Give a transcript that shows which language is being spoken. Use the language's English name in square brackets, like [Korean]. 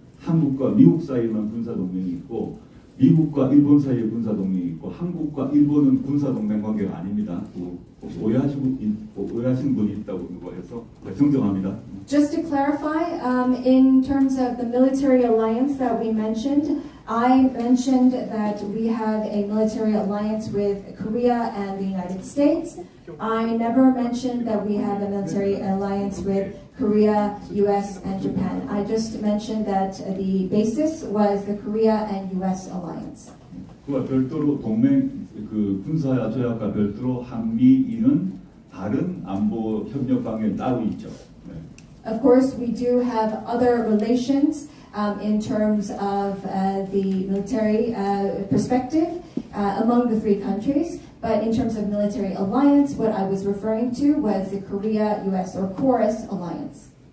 [Korean] 한국과 미국 사이에만 군사 동맹이 있고 미국과 일본 사이에 군사 동맹이 있고 한국과 일본은 군사 동맹 관계가 아닙니다. 혹시 오해하신 분이 있다고 해서 정정합니다. [English] Just to clarify, in terms of the military alliance that we mentioned, I mentioned that we have a military alliance with Korea and the United States. I never mentioned that we have a military alliance with Korea, US, and Japan. I just mentioned that the basis was the Korea and US alliance. [Korean] 그와 별도로 군사 조약과 별도로 한미일은 다른 안보 협력 관계 따로 있죠. 네. [English] Of course, we do have other relations in terms of the military perspective among the three countries. But in terms of military alliance, what I was referring to was the Korea-US or KORUS alliance.